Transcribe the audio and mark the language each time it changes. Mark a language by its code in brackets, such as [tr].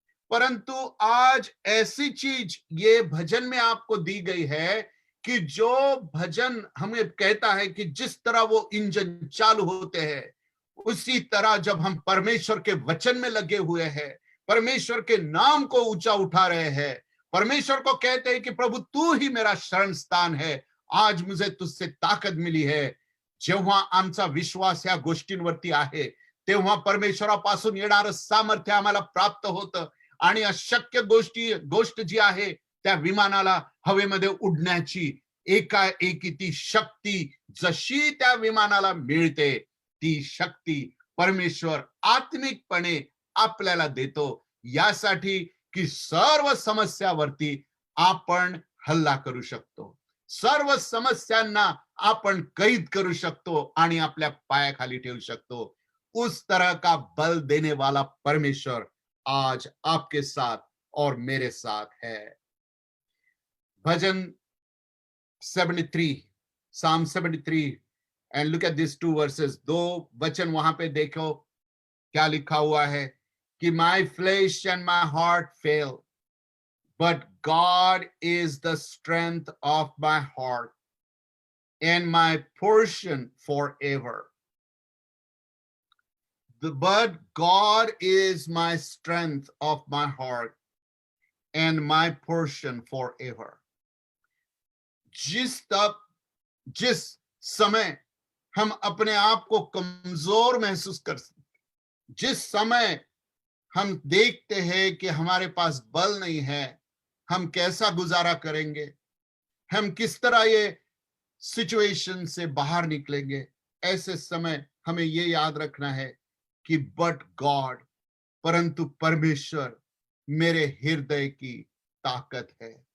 [hi] परंतु आज ऐसी चीज ये भजन में आपको दी गई है कि जो भजन हमें कहता है कि जिस तरह वो इंजन चालू होते हैं, उसी तरह जब हम परमेश्वर के वचन में लगे हुए हैं, परमेश्वर के नाम को ऊंचा उठा रहे हैं, परमेश्वर को कहते हैं कि प्रभु तू ही मेरा शरण स्थान है, आज मुझे तुझसे ताकत मिली है। [mr] जेव्हा आमचा विश्वास या गोष्टींवरती आहे, तेव्हा परमेश्वरापासून येणारं सामर्थ्य आम्हाला प्राप्त होतं, आणि अशक्य गोष्ट जी आहे त्या विमानाला हवेमध्ये उडण्याची एकाएकी ती शक्ती जशी त्या विमानाला मिळते, ती शक्ती परमेश्वर आत्मिकपणे आपल्याला देतो, यासाठी की सर्व समस्यावरती आपण हल्ला करू शकतो, सर्व समस्यांना आपण कैद करू शकतो आणि आपल्या पायाखाली ठेवू शकतो। [hi] उस तरह का बल देने वाला परमेश्वर आज आपके साथ और मेरे साथ है। [en] भजन 73, Psalm 73, and look at these two verses। [hi] दो वचन वहां पे देखो क्या लिखा हुआ है कि [en] my flesh and my heart fail, but God is the strength of my heart and my portion forever। But God is my strength of my heart and my portion forever। [hi] जिस समय हम अपने आप को कमजोर महसूस कर सकते, जिस समय हम देखते हैं कि हमारे पास बल नहीं है, हम कैसा गुजारा करेंगे, हम किस तरह ये सिचुएशन से बाहर निकलेंगे, ऐसे समय हमें ये याद रखना है कि [en] but God, [hi] परंतु परमेश्वर मेरे हृदय की ताकत है।